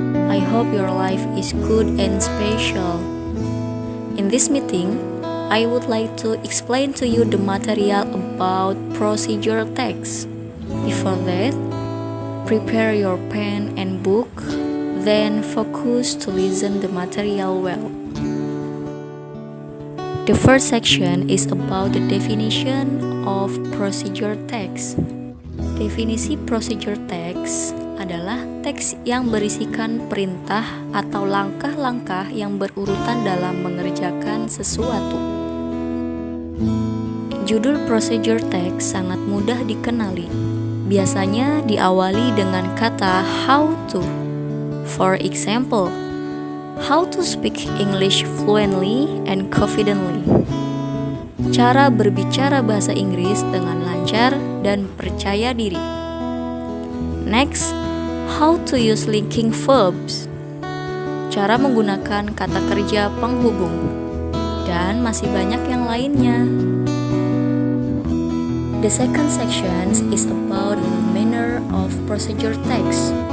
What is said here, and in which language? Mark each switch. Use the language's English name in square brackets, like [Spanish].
[English] I hope your life is good and special. In this meeting, I would like to explain to you the material about procedure text. Before that, prepare your pen and book, then focus to listen the material well. The first section is about the definition of procedure text. [Indonesian] Definisi procedure text adalah teks yang berisikan perintah atau langkah-langkah yang berurutan dalam mengerjakan sesuatu. Judul procedure text sangat mudah dikenali. Biasanya diawali dengan kata how to. [English] For example, how to speak English fluently and confidently. [Indonesian] Cara berbicara bahasa Inggris dengan lancar dan percaya diri. [English] Next, how to use linking verbs. [Indonesian] Cara menggunakan kata kerja penghubung. Dan masih banyak yang lainnya. [English] The second section is about the manner of procedure text.